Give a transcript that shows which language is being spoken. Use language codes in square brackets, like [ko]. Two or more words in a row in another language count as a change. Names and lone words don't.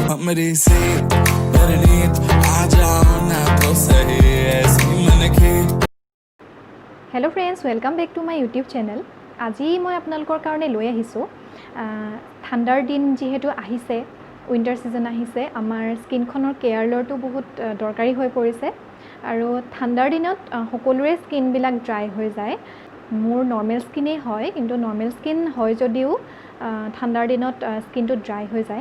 [en] मेरी से परनीत आ जाओ ना तो सही ऐसी मन की। Hello friends, welcome back to my YouTube channel. [as] আজি মই আপোনালোকৰ কাৰণে লৈ আহিছোঁ ঠাণ্ডাৰ দিন যিহেতু আহিছে, [en] winter season [as] আহিছে, আমাৰ স্কিনখনৰ কেয়াৰ লোৱাটো বহুত দৰকাৰী হৈ পৰিছে। আৰু ঠাণ্ডাৰ দিনত সকলোৰে স্কিনবিলাক ড্ৰাই হৈ যায়। মোৰ [en] normal skin [as] হয়, কিন্তু [en] normal skin [as] হয় যদিও ঠাণ্ডাৰ দিনত স্কিনটো ড্ৰাই হৈ যায়।